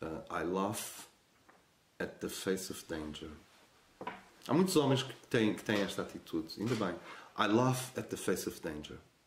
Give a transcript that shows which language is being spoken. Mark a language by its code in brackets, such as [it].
[en] I laugh at the face of danger. [pt] Há muitos homens que têm esta atitude. Ainda bem. [en] I laugh at the face of danger.